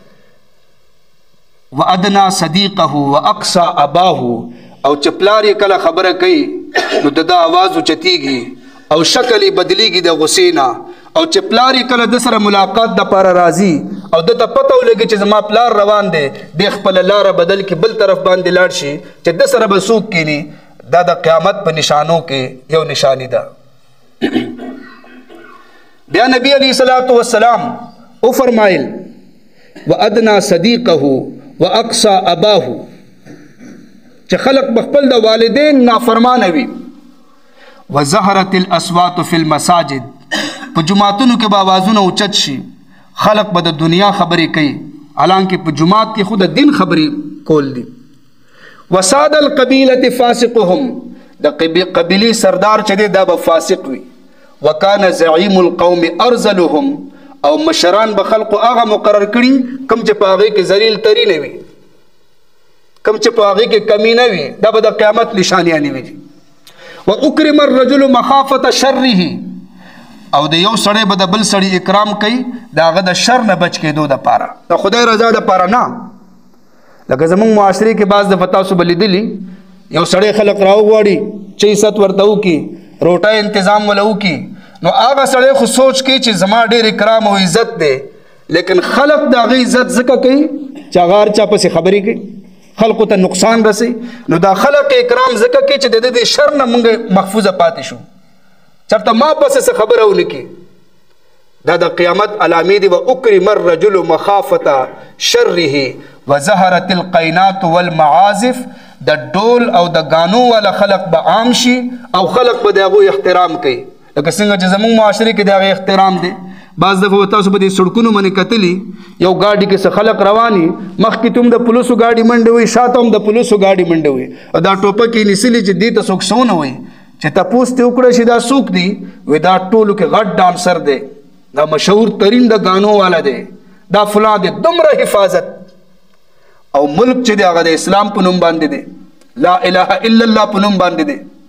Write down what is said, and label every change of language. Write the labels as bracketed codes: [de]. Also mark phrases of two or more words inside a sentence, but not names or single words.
[ar] وادنا صديقه واقصى اباه [ps] او چپلار کله خبره کوي نو د आवाज چتیږي او شکل بدلیږي د غسینا او چپلار کله د سره ملاقات د پر راضي او دته پته ولګي چې زما پلار روان دی د خپل لاره بدل کې بل طرف باندې لاړ شي چې د سره به څوک کینی دا د قیامت په نشانو کې یو نشانی ده. بیا نبی [ar] علیہ الصلوۃ والسلام [ps] او فرمایل [ar] وادنا صدیقه واقصى اباه [ps] چې خلق بخپل د والدین نافرمان وي. [ar] وظهرت الاصوات فی المساجد [ps] په جماعتونو کې به आवाजونه اوچت شي خلق به د دنیا خبرې کوي حالانکه په جماعت کې خود د دین خبرې کول دي. [ar] وساد القبیلة فاسقهم [ps] د قبیلی سردار چې دی دا به فاسق وي. [ar] وکانه زعیم القوم ارذلهم [ps] او مشران به خلقو هغه مقرر کړي کم چې په هغې کې ذلیل تري نه وي کم چې په هغې کې کمی نه وي دا به د قیامت نشانیانې وي. [ar] واکرم الرجل مخافة شره [ps] او د یو سړی به د بل سړی اکرام کوي د هغه د شر نه بچ کېدو دپاره د خدای رضا دپاره نه. لکه زمونږ معاشرې کې بعض دفعه تاسو به لیدلي یو سړی خلق راوغواړي چې عزت ورته وکړي روټۍ انتظام وله وکړي نو هغه سړی خو سوچ کوي چې زما ډېر اکرام او عزت دی لیکن خلق د هغې عزت ځکه کوي چې هغه هر چا پسې خبرې کوي خلقو ته نقصان رسي نو دا خلق اکرام ځکه کوي چې د دې شر نه موږ محفوظه پاتې شو چرته ما پسې څه خبره ونه کړي. دا د قیامت علامې دي. [ar] واکرم الرجل مخافة شره وظهرت القینات والمعازف [ps] د ډول او د غانو والا خلق به عام شي او خلق به د هغوی احترام کوي لکه څنګه چې زموږ معاشرې کې د هغې احترام دی. بعض دفعه تاسو به د سړکونو باندې کتلي یو ګاډي کې څه خلق رواني مخکې ته هم د پولیسو ګاډي منډه وي شاته هم د پولیسو ګاډي منډه وي او دا ټوپک یې نیسلي چې دې ته څوک څونه وایي چې تپوس ته وکړه چې دا څوک دی وایي دا ټولو کې غټ ډانسر دی دا مشهور ترین د ګانو والا دی دا فلان دی دومره حفاظت او ملک چې دی هغه د اسلام په نوم باندې دی [ar] لا اله الا الله [ps] په نوم باندې دی.